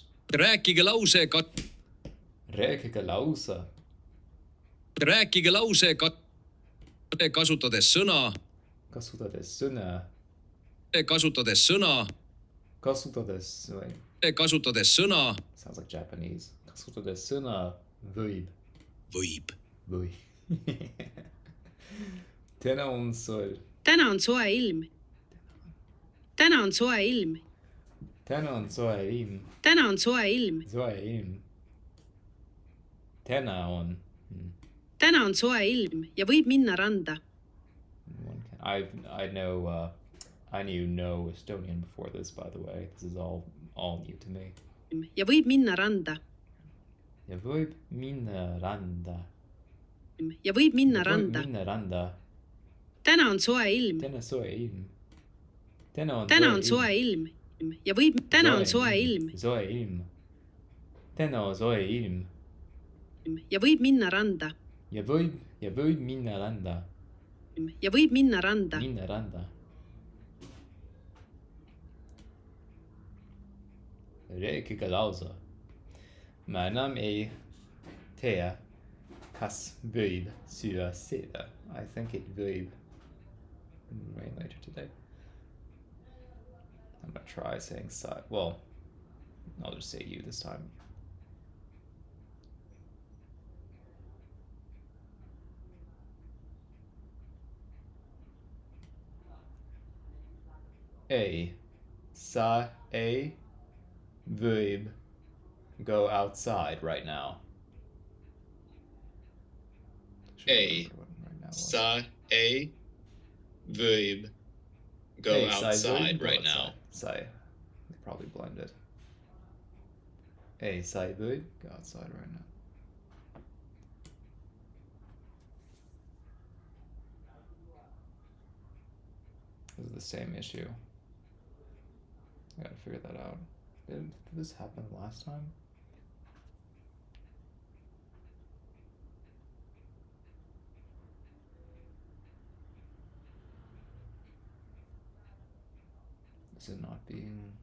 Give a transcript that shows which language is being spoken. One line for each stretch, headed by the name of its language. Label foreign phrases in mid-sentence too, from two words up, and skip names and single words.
Estonian: Rääkige lause Rääkige lause. Rääkige lause kasutades sõna. Kasutades sõna. Kasutades sõna.
English: Sounds like Japanese.
Estonian: Kasutades sõna võib. Võib. Täna on soe. Täna on soe ilm. Täna on soe ilm. Täna on soe ilm. Täna on soe ilm. Soe ilm. Täna on. Täna on soe ilm ja võib minna randa.
English: I knew no Estonian before this, by the way. This is all new to me.
Estonian: Ja võib minna randa. Ja võib minna randa. Ja võib minna randa. Täna on soe ilm. Täna soe ilm. Täna on soe ilm. Ja võib täna on soe ilm. Soe ilm. Täna on soe ilm. Ja võib minna randa. Ja võib minna randa. Ja võib minna randa. Minna randa. Reikika lausa. Manam ei tea kas võib
Finnish: syö sitä.
English: I think it võib rain later today. I'm gonna try saying side. Well, I'll just say you this time. A.
Estonian: Sa a võib
English: go outside right now. A.
Estonian: Sa a võib
English: go outside right now. Sai. They probably blended. A.
Estonian: Sai võib
English: go outside right now. This is the same issue. I gotta figure that out. Did this happen last time? Is it not being...